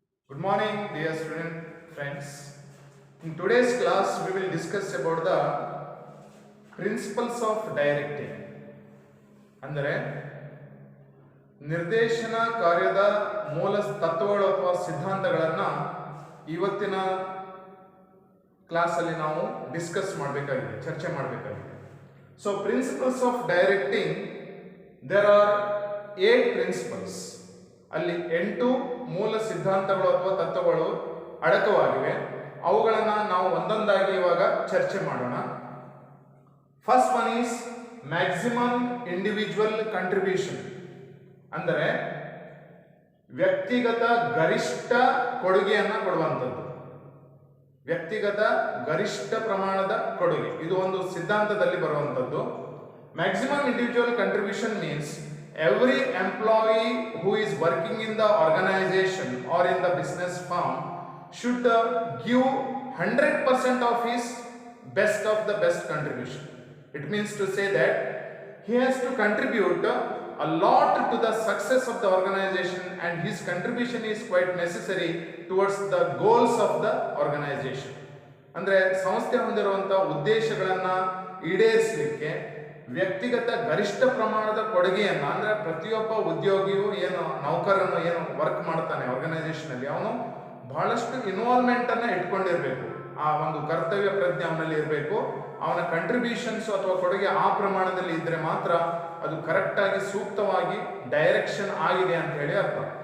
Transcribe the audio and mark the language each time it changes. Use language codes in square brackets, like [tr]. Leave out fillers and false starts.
[en] Good morning, dear student friends. In today's class, we will discuss about the principles of directing. [kn] ಅಂದರೆ ನಿರ್ದೇಶನ ಕಾರ್ಯದ ಮೂಲ ತತ್ವಗಳು ಅಥವಾ ಸಿದ್ಧಾಂತಗಳನ್ನು ಇವತ್ತಿನ ಕ್ಲಾಸಲ್ಲಿ ನಾವು ಡಿಸ್ಕಸ್ ಮಾಡಬೇಕಾಗಿದೆ, ಚರ್ಚೆ ಮಾಡಬೇಕಾಗಿದೆ. [en] So principles of directing, there are 8 principles. [kn] ಅಲ್ಲಿ 8 ಮೂಲ ಸಿದ್ಧಾಂತಗಳು ಅಥವಾ ತತ್ವಗಳು ಅಡಕವಾಗಿವೆ. ಅವುಗಳನ್ನು ನಾವು ಒಂದೊಂದಾಗಿ ಇವಾಗ ಚರ್ಚೆ ಮಾಡೋಣ. [en] First one is maximum individual contribution. [kn] ಅಂದರೆ ವ್ಯಕ್ತಿಗತ ಗರಿಷ್ಠ ಕೊಡುಗೆಯನ್ನು ಕೊಡುವಂಥದ್ದು. ವ್ಯಕ್ತಿಗತ ಗರಿಷ್ಠ ಪ್ರಮಾಣದ ಕೊಡುಗೆ, ಇದು ಒಂದು ಸಿದ್ಧಾಂತದಲ್ಲಿ ಬರುವಂಥದ್ದು. [en] Maximum individual contribution means every employee who is working in the organization or in the business firm should give 100% of his best of the best contribution. It means to say that he has to contribute a lot to the success of the organization, and his contribution is quite necessary towards the goals of the organization. [kn] ಅಂದರೆ ಸಂಸ್ಥೆ ಹೊಂದಿರುವಂಥ ಉದ್ದೇಶಗಳನ್ನು ಈಡೇರಿಸಲಿಕ್ಕೆ ವ್ಯಕ್ತಿಗತ ಗರಿಷ್ಠ ಪ್ರಮಾಣದ ಕೊಡುಗೆಯನ್ನು, ಅಂದರೆ ಪ್ರತಿಯೊಬ್ಬ ಉದ್ಯೋಗಿಯು ನೌಕರನು ವರ್ಕ್ ಮಾಡ್ತಾನೆ ಆರ್ಗನೈಸೇಷನ್ ಅಲ್ಲಿ, ಅವನು ಬಹಳಷ್ಟು ಇನ್ವಾಲ್ವ್ಮೆಂಟ್ ಅನ್ನ ಇಟ್ಕೊಂಡಿರ್ಬೇಕು. ಆ ಒಂದು ಕರ್ತವ್ಯ ಪ್ರಜ್ಞೆ ಅವನಲ್ಲಿ ಇರಬೇಕು. ಅವನ ಕಂಟ್ರಿಬ್ಯೂಷನ್ಸ್ ಅಥವಾ ಕೊಡುಗೆ ಆ ಪ್ರಮಾಣದಲ್ಲಿ ಇದ್ರೆ ಮಾತ್ರ ಅದು ಕರೆಕ್ಟ್ ಆಗಿ ಸೂಕ್ತವಾಗಿ ಡೈರೆಕ್ಷನ್ ಆಗಿದೆ ಅಂತ ಹೇಳಿ ಅರ್ಥ.